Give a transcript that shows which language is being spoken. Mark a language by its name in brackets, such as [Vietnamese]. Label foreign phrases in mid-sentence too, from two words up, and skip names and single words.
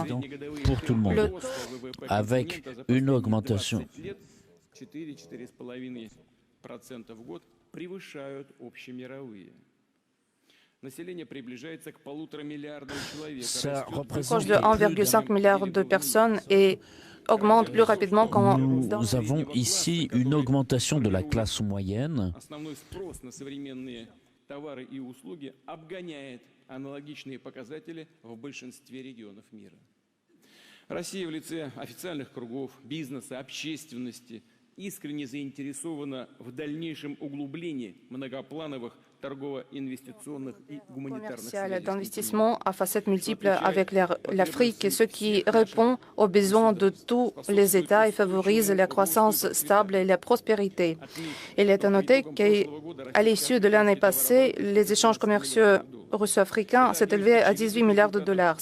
[French] Pour tout le monde, avec une augmentation ça proche de représente 1,5 milliard de personnes et augmente plus rapidement qu'en... Nous avons ici une augmentation de la classe moyenne. [Russian] Основной спрос на современные товары и услуги обгоняет аналогичные показатели в большинстве регионов мира. Россия в лице официальных кругов, бизнеса, общественности искренне заинтересована в дальнейшем углублении многоплановых торгово-инвестиционных и гуманитарных commercial связей. [French] d'investissement à facettes multiples avec l'Afrique, ce qui répond aux besoins de tous les États et favorise la croissance stable et la prospérité. Il est à noter qu'à l'issue de l'année passée, les échanges commerciaux russo-africains s'est élevé à 18 milliards de dollars.